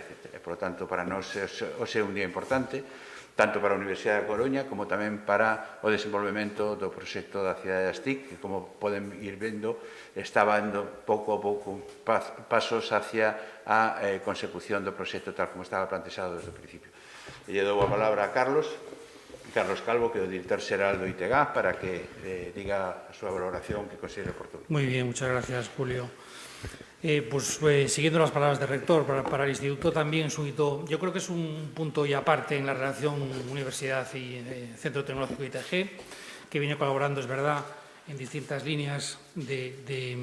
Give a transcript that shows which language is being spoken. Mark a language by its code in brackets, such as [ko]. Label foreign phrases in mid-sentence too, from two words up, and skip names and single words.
[gl] E, [es] por lo tanto, [gl] para nós hoxe é un día importante, tanto para a Universidade da Coruña como tamén para o desenvolvemento do proxecto da cidade de Astic, que, como poden ir vendo, está dando pouco a pouco pasos hacia a consecución do proxecto tal como estaba plantexado desde o principio. E lle dou a palabra a Carlos Calvo, que é o director xeral do ITG, para que diga a súa valoración que considere oportuno. [es] Muy bien, muchas gracias, Julio. Siguiendo las palabras del rector, para el Instituto también es un hito, yo creo que es un punto y aparte en la relación universidad y Centro Tecnológico ITG, que viene colaborando, es verdad, en distintas líneas de